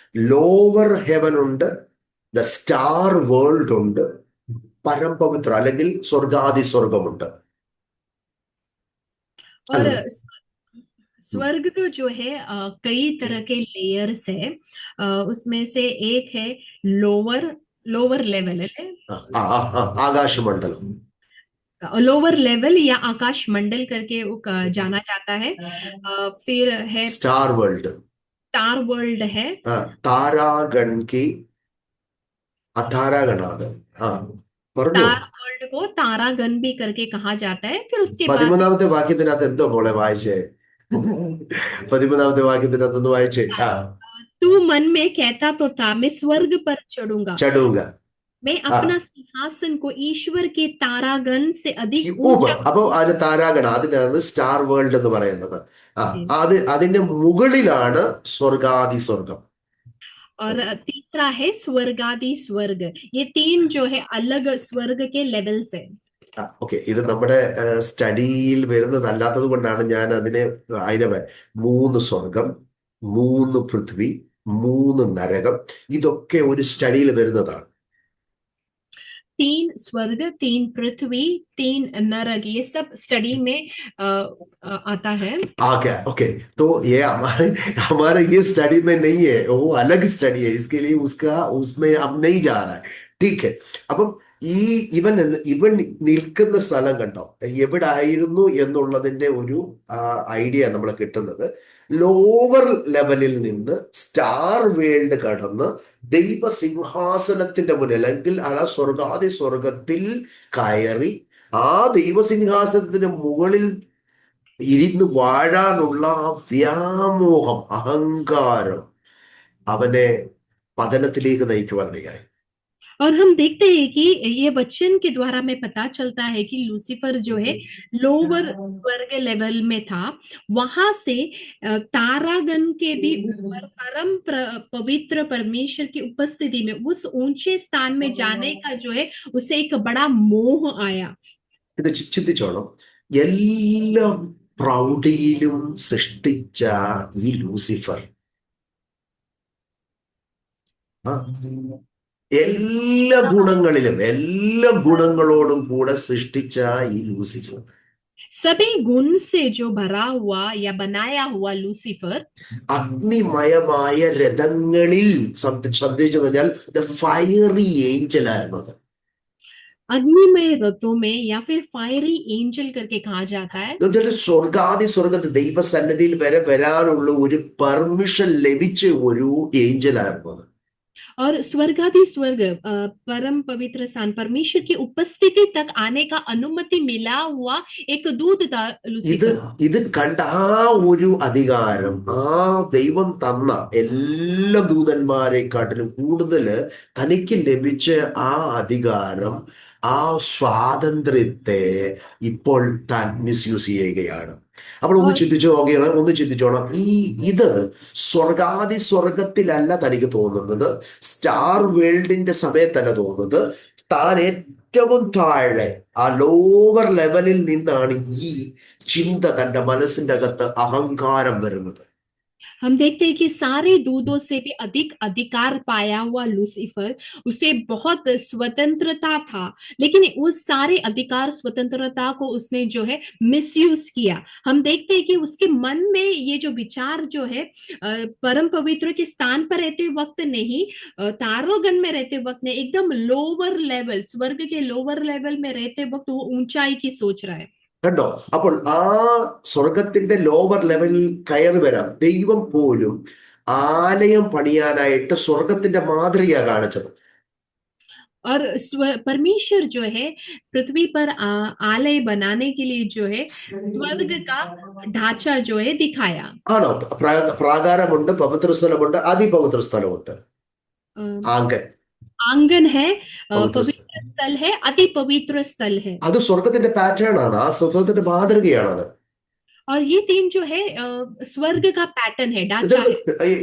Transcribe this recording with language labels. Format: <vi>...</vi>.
<ml>Lower heaven ഉണ്ട്, the star world ഉണ്ട്, പരംപവിത്ര അല്ലെങ്കിൽ സ്വർഗാദി സ്വർഗമുണ്ട്.</ml> <hi>और स्वर्ग तो जो है कई तरह के लेयर्स है. उसमें से एक है लोअर लेवल है,</hi> <ml>ആകാശമണ്ഡലം,</ml> <hi>लोअर लेवल या आकाश मंडल करके वो जाना जाता है. फिर है</hi> <en>star world</en> <hi>है, तारागण की तारागणाद. तार वर्ल्ड को तारागण भी करके कहा जाता है. फिर उसके बाद</hi> <ml>13-ാമത്തെ വാക്യത്തിനകത്ത് എന്തോ മോളെ വായിച്ചേ? 13-ാമത്തെ വാക്യത്തിനകത്ത് ഒന്ന് വായിച്ചേ.</ml> <hi>तू मन में कहता तो था, मैं स्वर्ग पर चढ़ूंगा. मैं ആ अपना सिंहासन को ईश्वर के तारागण से अधिक ഊപ് ऊंचा</hi> <ml>അപ്പൊ</ml> <hi>करूंगा।</hi> <ml>അത് താരാഗണം, അതിനാണ് സ്റ്റാർ വേൾഡ് എന്ന് പറയുന്നത്. ആ</ml> <hi>जी।</hi> <ml>അതിന്റെ മുകളിലാണ് സ്വർഗാദി സ്വർഗം.</ml> <hi>और तीसरा है स्वर्गादि स्वर्ग। ये तीन जो है अलग स्वर्ग के लेवल्स है।</hi> <ml>ഓക്കെ, ഇത് നമ്മുടെ സ്റ്റഡിയിൽ വരുന്നതല്ലാത്തത് കൊണ്ടാണ് ഞാൻ അതിനെ മൂന്ന് സ്വർഗം, മൂന്ന് പൃഥ്വി, മൂന്ന് നരകം, ഇതൊക്കെ ഒരു സ്റ്റഡിയിൽ വരുന്നതാണ്.</ml> <hi>तीन स्वर्ग, तीन पृथ्वी, तीन नरक, ये सब स्टडी में आता है। आगे ओके, तो ये हमारे हमारे ये स्टडी में नहीं है, वो अलग स्टडी है, इसके लिए उसका उसमें अब नहीं जा रहा है. ठीक है.</hi> <ml>അപ്പം ഈ ഇവൻ ഇവൻ നിൽക്കുന്ന സ്ഥലം കണ്ടോ, എവിടെ ആയിരുന്നു എന്നുള്ളതിന്റെ ഒരു ഐഡിയ നമ്മൾ കിട്ടുന്നത് ലോവർ ലെവലിൽ നിന്ന് സ്റ്റാർ വേൾഡ് കടന്ന് ദൈവസിംഹാസനത്തിന്റെ മുന്നിൽ, അല്ലെങ്കിൽ ആ സ്വർഗാദി സ്വർഗത്തിൽ കയറി ആ ദൈവസിംഹാസനത്തിന്റെ മുകളിൽ ഇരുന്ന് വാഴാനുള്ള ആ വ്യാമോഹം, അഹങ്കാരം അവനെ പതനത്തിലേക്ക് നയിക്കുവാനിടയായി.</ml> <hi>और हम देखते हैं कि ये वचन के द्वारा में पता चलता है कि लूसीफर जो है लोअर स्वर्ग लेवल में था, वहां से तारागण के भी ऊपर पवित्र परमेश्वर की उपस्थिति में उस ऊंचे स्थान में जाने का जो है उसे एक बड़ा मोह आया।</hi> <ml>ഇത് ചിന്തിച്ചോണം, എല്ലാ പ്രൗഢിയിലും സൃഷ്ടിച്ച ഈ ലൂസിഫർ, ആ എല്ലാ ഗുണങ്ങളിലും എല്ലാ ഗുണങ്ങളോടും കൂടെ സൃഷ്ടിച്ച ഈ ലൂസിഫർ,</ml> <hi>सभी गुण से जो भरा हुआ या बनाया हुआ लूसीफर</hi> <ml>അഗ്നിമയമായ രഥങ്ങളിൽ ശ്രദ്ധിച്ചു കഴിഞ്ഞാൽ ദ ഫയറി ഏഞ്ചൽ ആയിരുന്നു അത്.</ml> <hi>अग्निमय रथों में या फिर फायरी एंजल करके कहा जाता है।</hi> <ml>എന്നുവെച്ചാൽ സ്വർഗാദി സ്വർഗത്ത് ദൈവസന്നിധിയിൽ വരെ വരാനുള്ള ഒരു പെർമിഷൻ ലഭിച്ച ഒരു ഏഞ്ചൽ ആയിരുന്നു അത്.</ml> <hi>और स्वर्गादि स्वर्ग परम पवित्र स्थान परमेश्वर की उपस्थिति तक आने का अनुमति मिला हुआ एक दूत था लूसीफर।</hi> <ml>ഇത് കണ്ട ആ ഒരു അധികാരം, ആ ദൈവം തന്ന എല്ലാ ദൂതന്മാരെക്കാട്ടിലും കൂടുതൽ തനിക്ക് ലഭിച്ച ആ അധികാരം, ആ സ്വാതന്ത്ര്യത്തെ ഇപ്പോൾ താൻ മിസ്യൂസ് ചെയ്യുകയാണ്. അപ്പോൾ ഒന്ന് ചിന്തിച്ചോണം, ഇത് സ്വർഗാദി സ്വർഗത്തിലല്ല തനിക്ക് തോന്നുന്നത്, സ്റ്റാർ വേൾഡിന്റെ സമയത്തല്ല തോന്നുന്നത്, താൻ ഏറ്റവും താഴെ ആ ലോവർ ലെവലിൽ നിന്നാണ് ഈ ചിന്ത തന്റെ മനസ്സിന്റെ അകത്ത് അഹങ്കാരം വരുന്നത്.</ml> <hi>हम देखते हैं कि सारे दूतों से भी अधिक अधिकार पाया हुआ लूसीफर, उसे बहुत स्वतंत्रता था, लेकिन उस सारे अधिकार स्वतंत्रता को उसने जो है मिसयूज किया। हम देखते हैं कि उसके मन में ये जो विचार जो है परम पवित्र के स्थान पर रहते वक्त नहीं, तारोगण में रहते वक्त नहीं, एकदम लोअर लेवल, स्वर्ग के लोअर लेवल में रहते वक्त वो ऊंचाई की सोच रहा है।</hi> <ml>കണ്ടോ, അപ്പോൾ ആ സ്വർഗത്തിന്റെ ലോവർ ലെവലിൽ കയറി വരാം. ദൈവം പോലും ആലയം പണിയാനായിട്ട് സ്വർഗത്തിന്റെ മാതൃകയാ കാണിച്ചത്.</ml> <hi>और परमेश्वर जो है पृथ्वी पर आलय बनाने के लिए जो है स्वर्ग का ढांचा जो है दिखाया।</hi> <ml>ആണോ, പ്രാകാരമുണ്ട്, പവിത്ര സ്ഥലമുണ്ട്, അതിപവിത്ര സ്ഥലമുണ്ട്, ആങ്കൻ</ml> <hi>आंगन है,</hi> <ml>പവിത്ര</ml> <hi>पवित्र स्थल है, अति पवित्र स्थल है।</hi> <ml>അത് സ്വർഗത്തിന്റെ പാറ്റേൺ ആണ്, ആ സ്വർഗത്തിന്റെ മാതൃകയാണത്.</ml> <hi>और ये तीन जो है स्वर्ग का पैटर्न है, ढांचा है।</hi>